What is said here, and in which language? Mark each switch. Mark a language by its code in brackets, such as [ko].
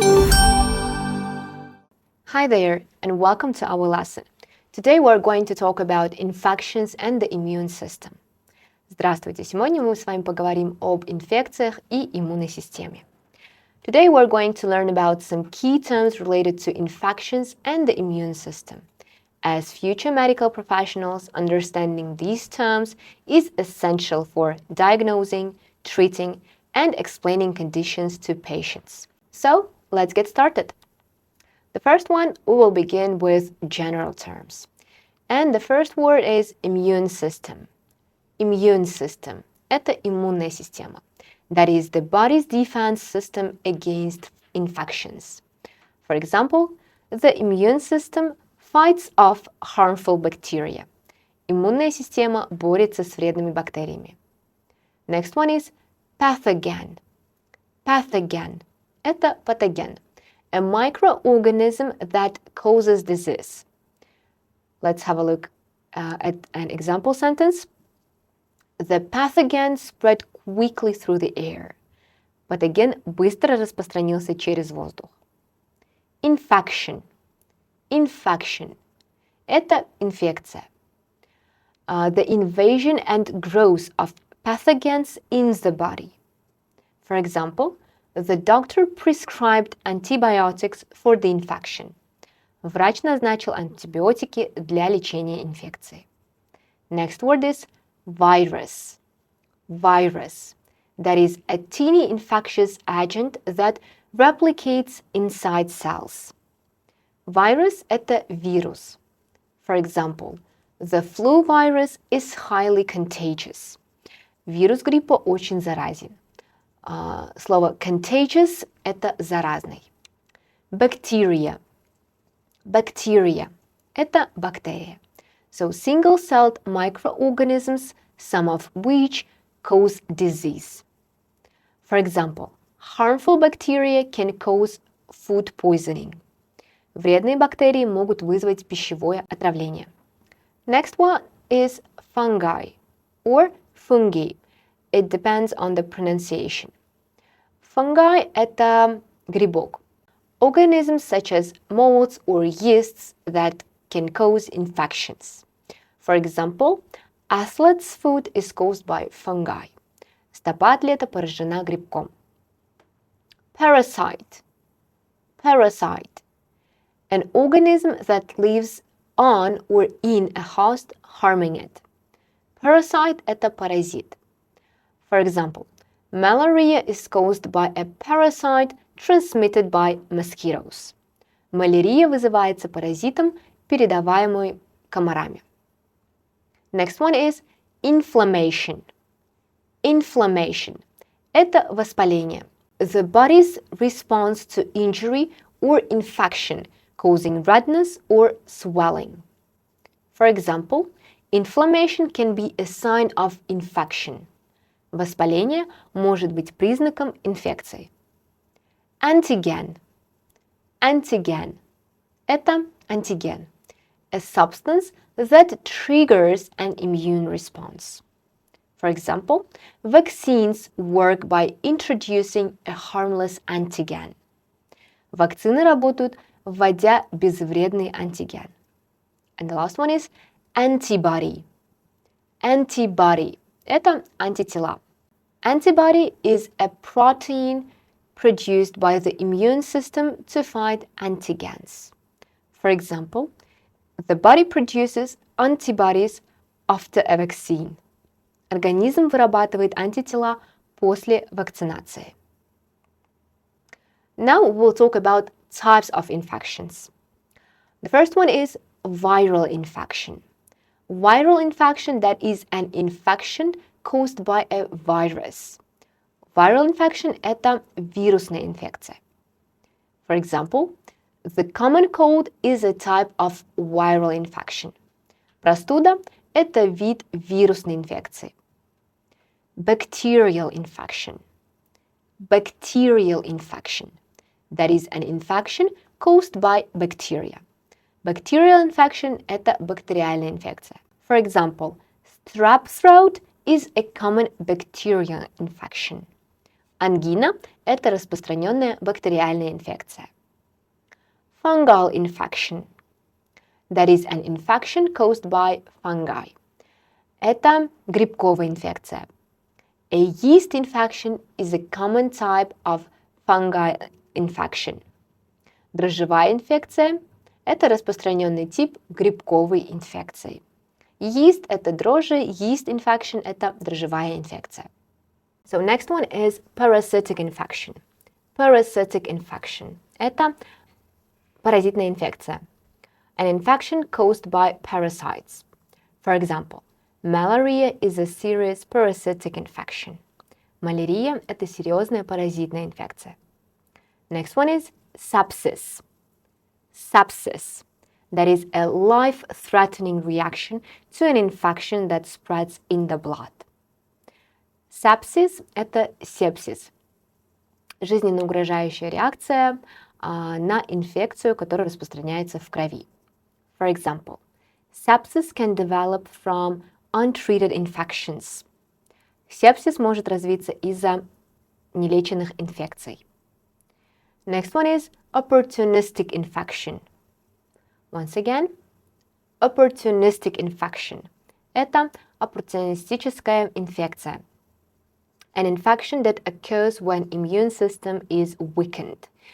[en] Hi there, and welcome to our lesson. Today we're going to talk about infections and the immune system. [ru] Здравствуйте! Сегодня мы с вами поговорим об инфекциях и иммунной системе. [en] Today we're going to learn about some key terms related to infections and the immune system. As future medical professionals, understanding these terms is essential for diagnosing, treating, and explaining conditions to patients. So, let's get started. The first one, we will begin with general terms. And the first word is immune system. [ru] Immune system – это иммунная система. [en] That is the body's defense system against infections. For example, the immune system fights off harmful bacteria. [ru] Иммунная система борется с вредными бактериями. [en] Next one is pathogen. [ru] Pathogen – это патоген. [en] A microorganism that causes disease. Let's have a look at an example sentence. The pathogen spread quickly through the air. [ru] Патоген быстро распространился через воздух. [en] Infection. Infection. [ru] Это инфекция. [en] The invasion and growth of pathogens in the body. For example, the doctor prescribed antibiotics for the infection. [ru] Врач назначил антибиотики для лечения инфекции. [en] Next word is virus. Virus. That is a teeny infectious agent that replicates inside cells. [ru] Virus – это вирус. [en] For example, the flu virus is highly contagious. [ru] Вирус гриппа очень заразен. Слово contagious – это заразный. [en] Bacteria. [ru] Bacteria – это бактерия. [en] So single-celled microorganisms, some of which cause disease. For example, harmful bacteria can cause food poisoning. [ru] Вредные бактерии могут вызвать пищевое отравление. [en] Next one is fungi or fungi. It depends on the pronunciation. [ru] Fungi – это грибок. [en] Organisms such as molds or yeasts that can cause infections. For example, athlete's foot is caused by fungi. [ru] Стопа атлета поражена грибком. [en] Parasite. Parasite. An organism that lives on or in a host, harming it. [ru] Parasite – это паразит. [en] For example, malaria is caused by a parasite transmitted by mosquitoes. [ru] Малярия вызывается паразитом, передаваемым комарами. [en] Next one is inflammation. [ru] Inflammation – это воспаление. [en] The body's response to injury or infection causing redness or swelling. For example, inflammation can be a sign of infection. [ru] Воспаление может быть признаком инфекции. [en] Antigen. Antigen. [ru] Это антиген. [en] A substance that triggers an immune response. For example, vaccines work by introducing a harmless antigen. [ru] Вакцины работают, вводя безвредный антиген. [en] And the last one is antibody. [ru] Antibody. Это антитела. [en] Antibody is a protein produced by the immune system to fight antigens. For example, the body produces antibodies after a vaccine. [ru] Организм вырабатывает антитела после вакцинации. [en] Now we'll talk about types of infections. The first one is viral infection. Viral infection, that is an infection caused by a virus. [ru] Viral infection – это вирусная инфекция. [en] For example, the common cold is a type of viral infection. [ru] Простуда – это вид вирусной инфекции. [en] Bacterial infection. Bacterial infection. That is an infection caused by bacteria. [ru] Bacterial infection – это бактериальная инфекция. [en] For example, strep throat is a common bacterial infection. [ru] Ангина – это распространенная бактериальная инфекция. [en] Fungal infection. That is an infection caused by fungi. [ru] Это грибковая инфекция. [en] A yeast infection is a common type of fungal infection. [ru] Дрожжевая инфекция – это распространенный тип грибковой инфекции. Yeast – это дрожжи, yeast infection – это дрожжевая инфекция. [en] So next one is parasitic infection. [ru] Parasitic infection – это паразитная инфекция. [en] An infection caused by parasites. For example, malaria is a serious parasitic infection. [ru] Малярия – это серьезная паразитная инфекция. [en] Next one is sepsis. Sepsis. That is a life-threatening reaction to an infection that spreads in the blood. [ru] Sepsis – это сепсис. Жизненно угрожающая реакция на инфекцию, которая распространяется в крови. [en] For example, sepsis can develop from untreated infections. [ru] Сепсис может развиться из-за нелеченных инфекций. [en] Next one is opportunistic infection. Once again, opportunistic infection. [ru] Это оппортунистическая инфекция. [en] An infection that occurs when immune system is weakened.